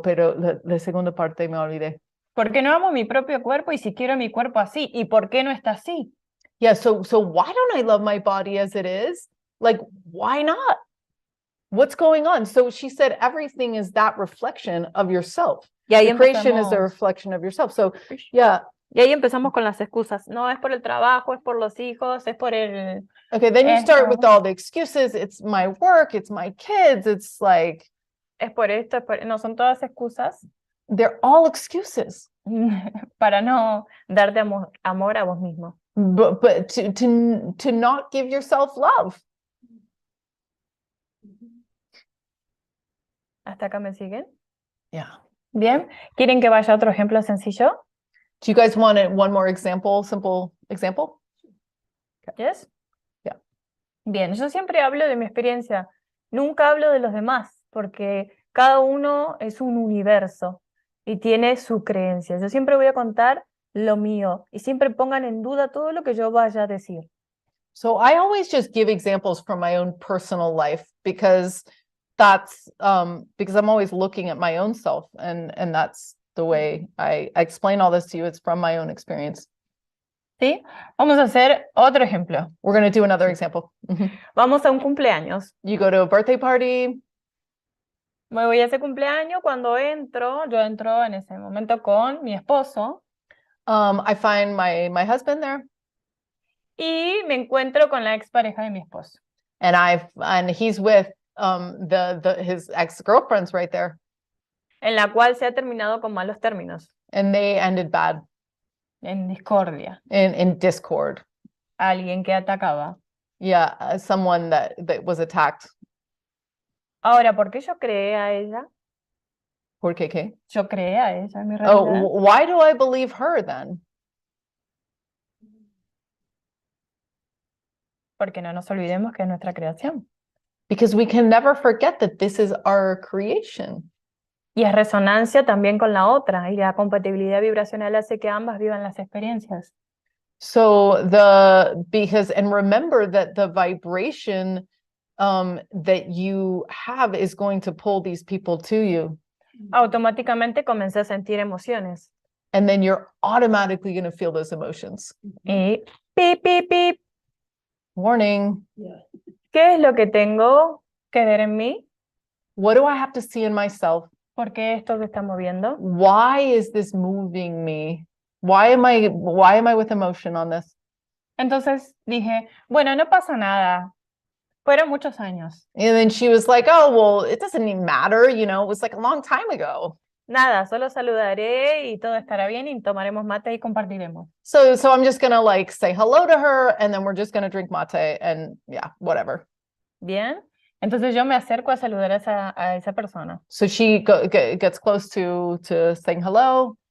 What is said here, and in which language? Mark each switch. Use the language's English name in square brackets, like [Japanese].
[Spanish] Pero la segunda parte me olvidé. ¿Por qué no amo mi propio cuerpo y si quiero mi cuerpo así? ¿Y por qué no está así? [English] Yeah, so why don't I love my body as it is? Like, why not? What's going on? So she said everything is that reflection of yourself. [Spanish] Y ahí [English] The creation is a [Spanish] empezamos, [English] reflection of yourself. So yeah. [Spanish] y ahí empezamos con las excusas. No, es por el trabajo, es por los hijos, es por el... [English] Okay, then you start with [Spanish] Esto. [English] all the excuses. It's my work, it's my kids, it's like... [Spanish] Es por esto, no, son todas excusas [English] They're all excuses. [Spanish] para no darte amor a vos mismo. [English] But to not give yourself love. [Spanish] ¿Hasta acá me siguen? [English] Yeah. [Spanish] Bien. ¿Quieren que vaya a otro ejemplo sencillo? [English] Do you guys want one more example, simple example? Yes. Yeah. [Spanish] Bien, yo siempre hablo de mi experiencia. Nunca hablo de los demás, porque cada uno es un universo y tiene su creencia. Yo siempre voy a contar lo mío y siempre pongan en duda todo lo que yo vaya a decir. [English] So I always just give examples from my own personal life because that's because I'm always looking at my own self and that's the way I explain all this to you. It's from my own experience. [Spanish] ¿Sí? Vamos a hacer otro ejemplo. [English] We're going to do another example. [Spanish] Vamos a un cumpleaños. [English] You go to a birthday party. [Spanish] Me voy a ese cumpleaños cuando yo entro en ese momento con mi esposo [English] I find my husband there. [Spanish] y me encuentro con la expareja de mi esposo. [English] And he's with his ex-girlfriends right there. [Spanish] En la cual se ha terminado con malos términos, [English] And they ended bad [Spanish] en discordia. [English] in discord. [Spanish] Alguien que atacaba. [English] Yeah, someone that was attacked. [Spanish] Ahora, ¿por qué yo creé a ella? ¿Por qué? Yo creé a ella en mi [English] Oh, [Spanish] realidad. [English] why do I believe her then? [Spanish] Porque no nos olvidemos que es nuestra creación. [English] Because we can never forget that this is our creation. [Spanish] Y es resonancia también con la otra, y la compatibilidad vibracional hace que ambas vivan las experiencias. [English] So and remember that the vibration that you have is going to pull these people to you. [Spanish] Automáticamente comencé a sentir emociones. [English] And then you're automatically going to feel those emotions. [Spanish] Y pip, pip, pip. [English] Warning. [Spanish] ¿Qué es lo que tengo que ver en mí? [English] What do I have to see in myself? [Spanish] ¿Por qué esto se está moviendo? [English] Why is this moving me? Why am I with emotion on this? [Spanish] Entonces dije, bueno, no pasa nada. Fueron muchos años. [English] And then she was like, oh, well, it doesn't even matter. You know, it was like a long time ago. [Spanish] Nada, solo saludaré y todo estará bien y tomaremos mate y compartiremos. [English] So I'm just going to like say hello to her and then we're just going to drink mate and yeah, whatever. [Spanish] Bien. Entonces yo me acerco a saludar a esa persona. [English] So she gets close to saying hello.